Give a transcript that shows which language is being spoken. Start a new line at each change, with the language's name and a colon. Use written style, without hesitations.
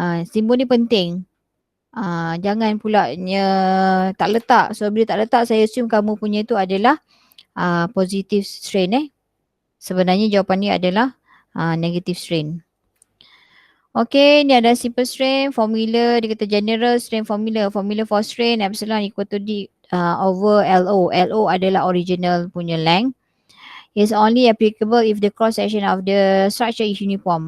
Malay: Simbol ni penting. Jangan pula tak letak. So bila tak letak, saya assume kamu punya tu adalah positive strain. Sebenarnya jawapan ni adalah negative strain.
English: Okay,
Malay: ni ada
English: simple strain, formula,
Malay: dia kata
English: general strain formula. Formula for strain epsilon equal to D over LO.
Malay: LO adalah original punya length.
English: Is only applicable if the cross section of the structure is uniform.